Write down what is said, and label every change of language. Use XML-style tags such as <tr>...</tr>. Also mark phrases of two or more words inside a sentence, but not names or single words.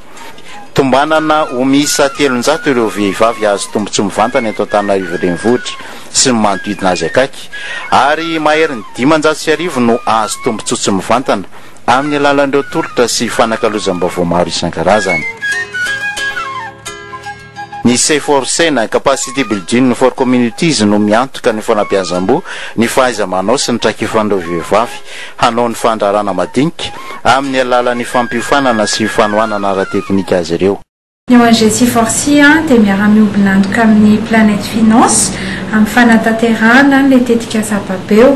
<mg>Tombanana ho miisa 300 ireo vehivavy azo tombontso mivantana eto Antananarivo renivohitra sy ny manodidina azy akaiky ary mahery ny 500 no azo tombontsotsy mivantana amin'ny alalan'ireo tolotra sy fanakalozam-baovao maro isan-karazany. Ny C4C</mg> <en>capacity building for communities</en> <mg>no miantoka ny fanabeazam-bo, ny fahaiza-manao sy ny traikefan'ireo vehivavy hanao ny fandraharana madinika amin'ny alalan'ny fampiofanana sy fanohanana ara-teknika azy ireo. Ny ONG C4C dia miara-miombinantoka amin'ny Planète Finance amin'ny fanatanterahana ny tetika zava-beo.</mg>